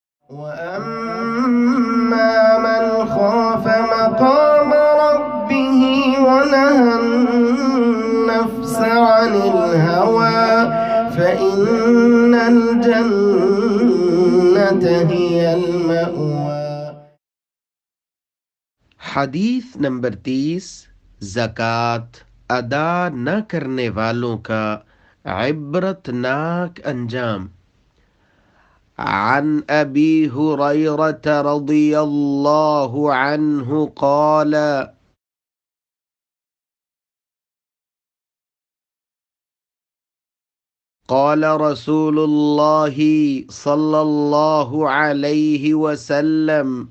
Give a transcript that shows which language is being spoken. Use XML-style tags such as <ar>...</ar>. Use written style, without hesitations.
<ar>وأما من خاف مقام ربه ونهى النفس عن الهوى فإن الجنة هي المأوى.</ar> <hi>हदीस नंबर 30। ज़कात अदा न करने वालों का इबरतनाक अंजाम।</hi> <ar>عن أبي هريرة رضي الله عنه قال قال رسول الله صلى الله عليه وسلم:</ar>